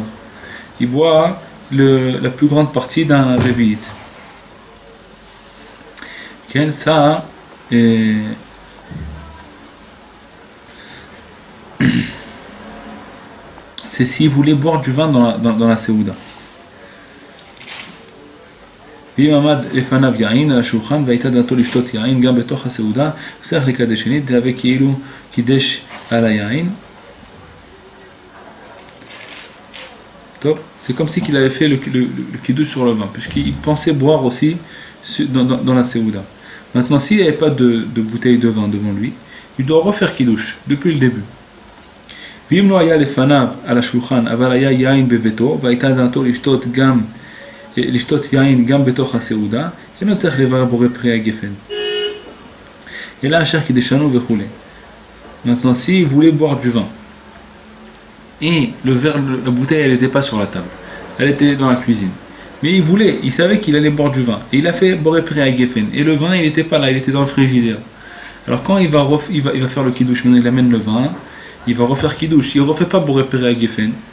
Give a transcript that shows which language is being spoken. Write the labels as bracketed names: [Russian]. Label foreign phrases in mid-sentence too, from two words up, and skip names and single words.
[French] Il boit la plus grande partie d'un révite. Ça, c'est s'il voulait boire du vin dans la Séouda. [Hebrew] ואם עמד לפניו יין על השולחן והייתה דעתו לשתות יין גם בתוך הסעודה, הוא צריך לקדש שנית, דהווה כאילו קידש על היין. טוב, [French] c'est comme si qu'il avait fait le kidouche sur le vin, puisqu'il pensait boire aussi dans la séouda. Maintenant, s'il n'y avait pas de bouteille de vin devant lui, il doit refaire kidouche depuis le début. [Hebrew] ואם לא היה לפניו על השולחן, אבל היה יין בביתו, והייתה דעתו לשתות יין גם בתוך הסעודה, אינו צריך לברך בורא פרי הגפן. אלא אשר קידשנו וכו'. [French] Maintenant, s'il voulait boire du vin, et la bouteille, elle n'était pas sur la table, elle était dans la cuisine, mais il savait qu'il allait boire du vin, et il a fait [Hebrew] בורא פרי הגפן, [French] et le vin, il n'était pas là, il était dans le frigidaire. Alors quand il va faire le kidouche, maintenant il amène le vin, il va refaire kidouche, il ne refait pas [Hebrew] בורא פרי הגפן.